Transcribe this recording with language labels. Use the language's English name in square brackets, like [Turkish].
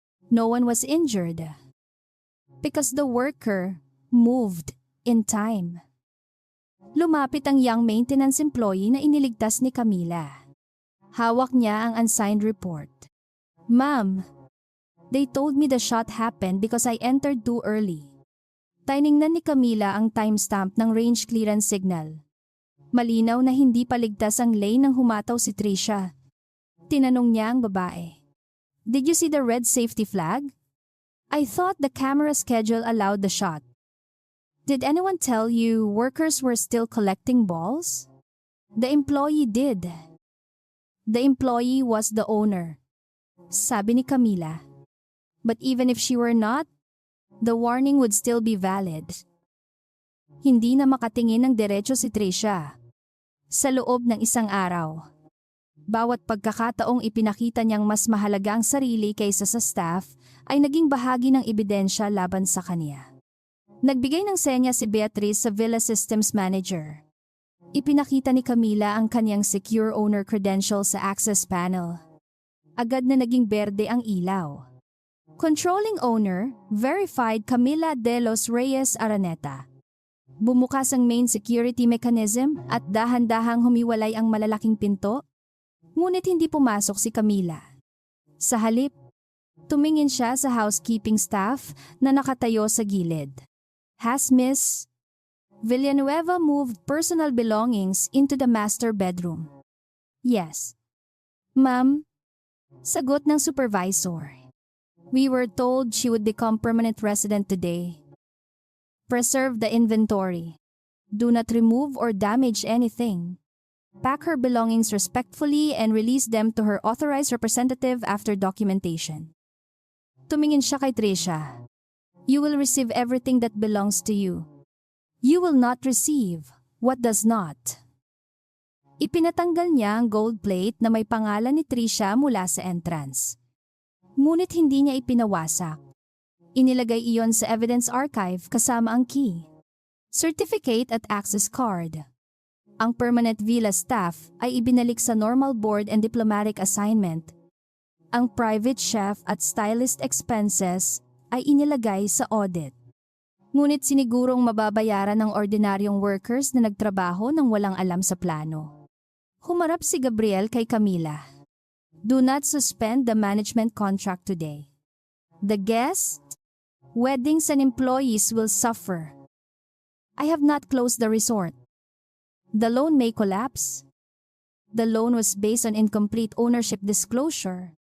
[English] No one was injured because the worker moved in time. [Filipino] Lumapit ang young maintenance employee na iniligtas ni Camila. Hawak niya ang unsigned report. "Ma'am, [English] They told me the shot happened because I entered too early. [Filipino] Tiningnan ni Camila ang timestamp ng range clearance signal. Malinaw na hindi paligtas ang lane nang humataw si Trisha. Tinanong niya ang babae. [English] Did you see the red safety flag? I thought the camera schedule allowed the shot. Did anyone tell you workers were still collecting balls? The employee did. The employee was the owner. [Filipino] Sabi ni Camila. [English] But even if she were not, the warning would still be valid. [Filipino] Hindi na makatingin ng diretso si Trisha. Sa loob ng isang araw. Bawat pagkakataong ipinakita niyang mas mahalaga ang sarili kaysa sa staff ay naging bahagi ng ebidensya laban sa kanya. Nagbigay ng senya si Beatrice sa Villa Systems Manager. Ipinakita ni Camila ang kanyang secure owner credential sa access panel. Agad na naging berde ang ilaw. [English] Controlling owner, verified Camila de los Reyes Araneta. [Filipino] Bumukas ang main security mechanism at dahan-dahang humiwalay ang malalaking pinto. Ngunit hindi pumasok si Camila. Sa halip, tumingin siya sa housekeeping staff na nakatayo sa gilid. [English] Has Miss Villanueva moved personal belongings into the master bedroom? Yes. Ma'am, [Filipino] sagot ng supervisor. [English] We were told she would become permanent resident today. Preserve the inventory. Do not remove or damage anything. Pack her belongings respectfully and release them to her authorized representative after documentation. [Filipino] Tumingin siya kay Trisha. [English] You will receive everything that belongs to you. You will not receive what does not. [Filipino] Ipinatanggal niya ang gold plate na may pangalan ni Trisha mula sa entrance. Ngunit hindi niya ipinawasak. Inilagay iyon sa evidence archive kasama ang key, certificate at access card. Ang permanent villa staff ay ibinalik sa normal board and diplomatic assignment. Ang private chef at stylist expenses ay inilagay sa audit. Ngunit sinigurong mababayaran ng ordinaryong workers na nagtrabaho nang walang alam sa plano. Humarap si Gabriel kay Camila. [English] Do not suspend the management contract today. The guests, weddings and employees will suffer. I have not closed the resort. The loan may collapse. The loan was based on incomplete ownership disclosure.